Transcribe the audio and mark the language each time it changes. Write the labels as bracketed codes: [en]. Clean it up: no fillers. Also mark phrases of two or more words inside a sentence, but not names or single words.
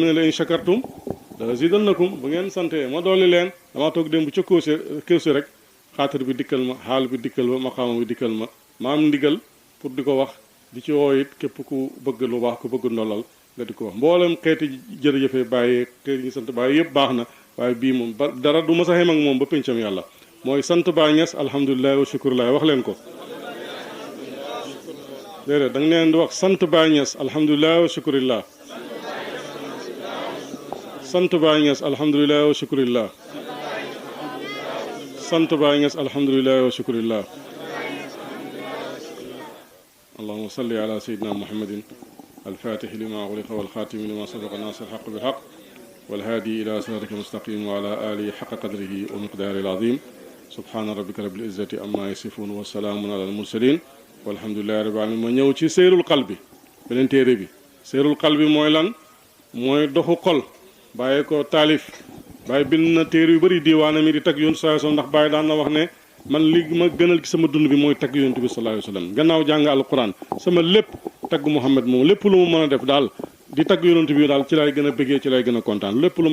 [wo] ne [ar] لئن شكرتم لأزيدنكم [wo] bu ngeen santee ma dooli leen damaa toog démb ca Koosi rek xaatar bi dikkal ma xaal bi dikkal ma maqaama bi dikkal ma ma am ndigal pour di ko wax di ci woo it képp ku bëgg lu baax ku bëgg ndollal nga di ko wax mboolem xeeti jërëjëfee bàyyee xeeti ñi sant bàyyi yëpp baax na waaye bii moom ba dara du ma sa xem ak moom ba pencam yàlla mooy sant Baye Niass [ar] الحمد لله والشكر لله [wo] wax leen ko déedéet da nga leen di wax sant Baye Niass [ar] الحمد لله والشكر لله [wo] sant Baye Niass [ar] الحمد لله والشكر لله [wo] sant Baye Niass [ar] الحمد لله والشكر لله اللهم صل على سيدنا محمد الفاتح لما أغلق والخاتم لما سبق ناصر الحق بالحق والهادي إلى صراطك المستقيم وعلى آله حق قدره ومقداره العظيم سبحان ربك رب العزة عما يصفون وسلام على المرسلين والحمد لله رب العالمين [wo] ma ñëw ci seyrul qalbi beneen téere bi seyrul qalbi mooy lan mooy doxu xol bàyyi ko taalif bàyyi bind na téere yu bëri diiwaana mi di tagg yonent [ar] صلى الله عليه وسلم [wo] ndax bàyyi daan na wax ne man li ma gënal ci sama dund bi mooy tagg yonent bi [ar] صلى الله عليه وسلم [wo] gannaaw jàng alquran sama lépp tagg Muhammad moom lépp lu mu mën a def daal di tagg yonent bi daal ci lay gën a bëggee ci lay gën a kontaan lépp lu